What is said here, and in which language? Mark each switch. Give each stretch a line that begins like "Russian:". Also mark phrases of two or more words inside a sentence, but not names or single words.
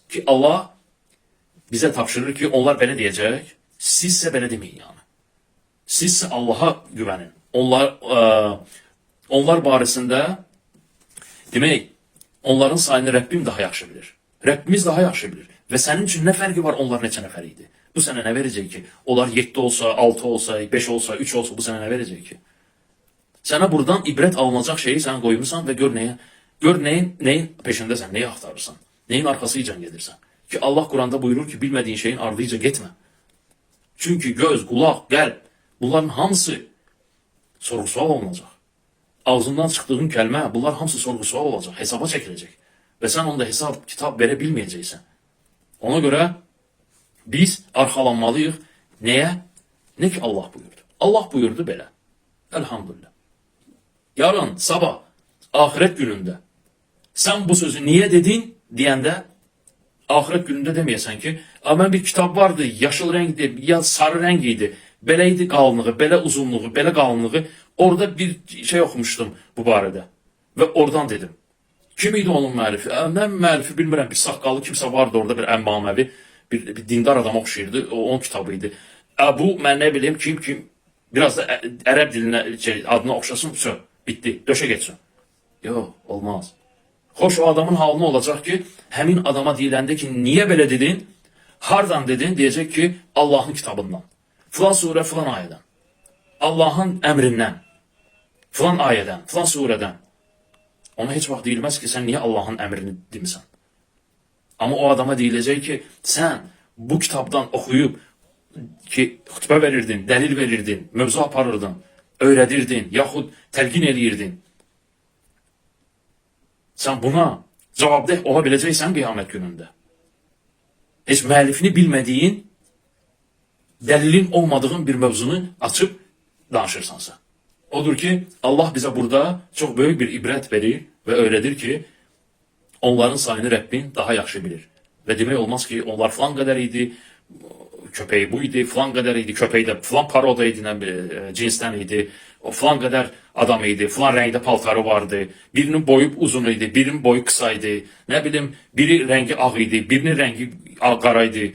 Azerbaijani: Ki Allah bize tapşırır ki onlar belə deyəcək, sizsə belə demeyin yani.
Turkish: Sizsə Allah'a güvenin.
Azerbaijani: Onlar barəsində demək, onların sayını Rəbbim daha yaxşı bilir. Rəbbimiz daha yaxşı bilir.
Turkish: Ve senin için ne farkı var
Azerbaijani: onlar neçə nəfər idi? Bu sənə nə verəcək ki? Onlar 7 olsa, 6 olsa, 5 olsa, 3 olsa bu sənə nə verəcək ki? Sənə buradan ibrət alınacaq şeyi sən qoymusan ve gör neyin peşindəsən, neyi axtarırsan, neyin arkasıyla gedirsən.
Turkish: Ki Allah Kur'an'da buyurur ki bilmediğin şeyin ardıyca gitme. Çünkü göz, kulak,
Azerbaijani: qəlb bunların hamısı sorğu-sual olunacaq. Ağzından çıxdığın kəlmə bunlar hamısı sorğu-sual olacaq, hesaba çəkilecek.
Turkish: Ve sen onda hesap, kitap verebilmeyeceksin. Ona göre biz arxalanmalıyıq. Neye? Ne ki Allah buyurdu. Allah buyurdu belə. Elhamdülillah. Yarın, sabah, ahiret gününde sen bu sözü niye dedin deyəndə ahiret gününde demeyesen ki, ben bir kitap vardı, yaşıl renkdi, ya sarı rengiydi, beleydi kalınlığı, bele uzunluğu, bele kalınlığı. Orada bir şey okumuştum bu barədə.
Azerbaijani: Ve oradan dedim. Kim idi onun müəllifi? Mən müəllifi bilmirəm, bir saqqalı kimsə vardı orada, bir əmmaməvi, bir dindar adam oxşayırdı, onun kitabıydı. Bu mən nə bilim, kim, biraz da ərəb dilinə adına oxşasın, bitti, döşə geçsin. Yok, olmaz. Hoş o adamın halına olacak ki, həmin adama deyiləndə ki, niye belə dedin, hardan dedin, diyecek ki, Allah'ın kitabından, filan surə, filan ayədən, Allah'ın əmrindən, filan ayədən, filan surədən. Ona heç vaxt deyilməz ki, sen niye Allah'ın əmrini demisən?
Turkish: Ama o adama deyilecek ki, sen bu kitaptan okuyup ki
Azerbaijani: xütbə verirdin, dəlil verirdin, mövzu aparırdın, öyrədirdin, yaxud təlqin eləyirdin. Sən buna cavabdeh ola biləcəksən qiyamət günündə. Heç müəllifini bilmədiyin, dəlilin olmadığın bir mövzunu açıb danışırsansa. Odur ki,
Turkish: Allah bize burada çok büyük bir ibret verir ve öğretir ki, onların sayını Rabbin
Azerbaijani: daha yaxşı bilir. Ve demək olmaz ki, onlar falan qədər idi, köpeği bu idi, falan qədər idi, köpeği de falan paroda idi, cinsten idi, o falan qədər adam idi, falan renkte paltarı vardı, birinin boyu uzun idi, birinin boyu kısa idi, ne bileyim, biri rengi ağ idi, birinin rengi qara idi.